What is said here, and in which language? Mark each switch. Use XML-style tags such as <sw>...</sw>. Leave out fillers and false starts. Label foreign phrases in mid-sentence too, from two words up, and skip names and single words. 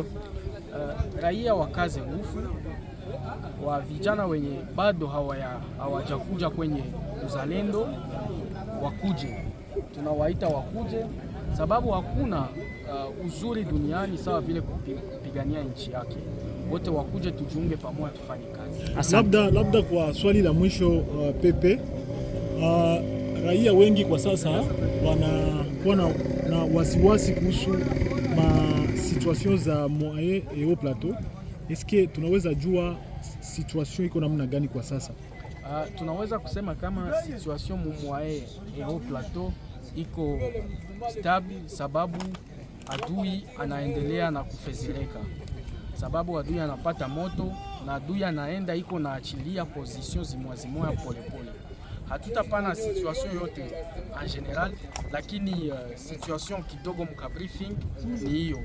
<sw>Raia wakaze nguvu, wa vijana wenye bado hawajakuja kwenye uzalendo wakuje, tunawaita wakuje, sababu hakuna uzuri duniani sawa vile kupigania nchi yake. Wote wakuje, tujiunge pamoja, tufanye kazi. Labda kwa swali la mwisho, Pepe, raia wengi kwa sasa wanakuwa na wasiwasi kuhusu situation za</sw> <fr>moyen et haut plateau.</fr> <sw>Eske tunaweza jua situation iko namna gani kwa sasa? Tunaweza kusema kama</sw> <fr>situation moyen et haut plateau</fr> <sw>iko stable, sababu adui anaendelea na kufezereka, sababu adui anapata moto na adui anaenda iko na achilia position zimoya polepole. Hatutapana situation yote</sw> <fr>en general,</fr> <sw>lakini situation kidogo mkabriefing ni hiyo.</sw>